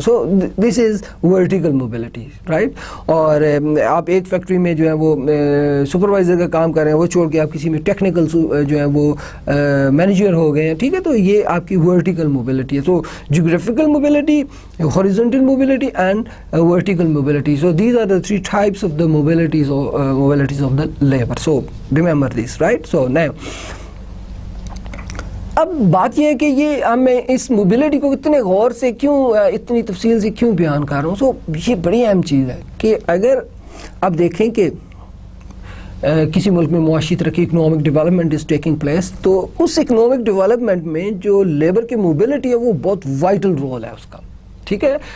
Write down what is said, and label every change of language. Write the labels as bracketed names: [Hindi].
[English] So this is vertical mobility, right. [Urdu] اور آپ ایک فیکٹری میں جو ہے وہ سپروائزر کا کام کر رہے ہیں, وہ چھوڑ کے آپ کسی میں ٹیکنیکل جو ہے وہ مینیجر ہو گئے ہیں. ٹھیک ہے. تو یہ آپ کی ورٹیکل موبلٹی ہے. تو geographical mobility, horizontal mobility and vertical mobility. [English] So these are the 3 types of the mobilities of the labor. So remember this, right. So now [Urdu] اب بات یہ ہے کہ یہ میں اس موبلٹی کو اتنے غور سے کیوں, اتنی تفصیل سے کیوں بیان کر رہا ہوں. سو یہ بڑی اہم چیز ہے کہ اگر آپ دیکھیں کہ کسی ملک میں معاشی ترقی, [English] economic development is taking place, [Urdu] تو اس اکنامک ڈیولپمنٹ میں جو لیبر کی موبلٹی ہے وہ بہت وائٹل رول ہے اس کا. ٹھیک ہے.